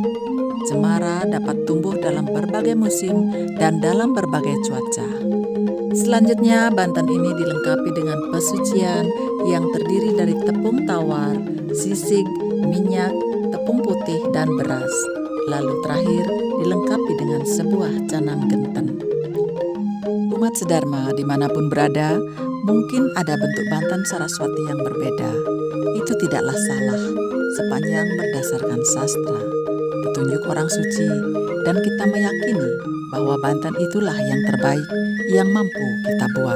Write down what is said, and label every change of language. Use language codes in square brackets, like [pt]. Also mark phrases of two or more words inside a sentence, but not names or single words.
[id] Cemara dapat tumbuh dalam berbagai musim dan dalam berbagai cuaca. Selanjutnya, Banten ini dilengkapi dengan pesucian yang terdiri dari tepung tawar, sisig, minyak, tepung putih, dan beras. Lalu terakhir dilengkapi dengan sebuah canang genten. Umat sedharma dimanapun berada, mungkin ada bentuk Banten Saraswati yang berbeda. Itu tidaklah salah, sepanjang berdasarkan sastra, petunjuk orang suci, dan kita meyakini bahwa Banten itulah yang terbaik yang mampu kita buat.